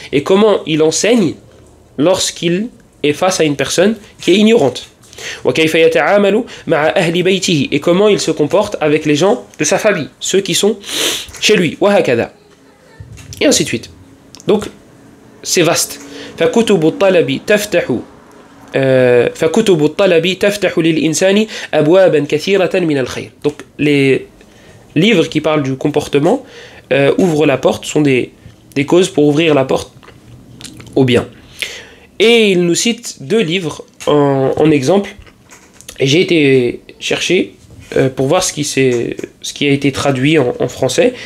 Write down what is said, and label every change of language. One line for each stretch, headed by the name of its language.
French: Et comment il enseigne lorsqu'il est face à une personne qui est ignorante.
Arabic: وكيف يتعامل مع أهل بيته.
French: Et comment il se comporte avec les gens de sa famille, ceux qui sont chez lui.
Arabic: وهكذا.
French: Et ainsi de suite. Donc, c'est vaste.
Arabic: فكتب الطلب تفتح للإنسان أبوابا كثيرة من الخير.
French: Donc, les livres qui parlent du comportement ouvrent la porte, sont des causes pour ouvrir la porte au bien. Et il nous cite 2 livres en exemple. Et j'ai été chercher pour voir ce qui a été traduit en français.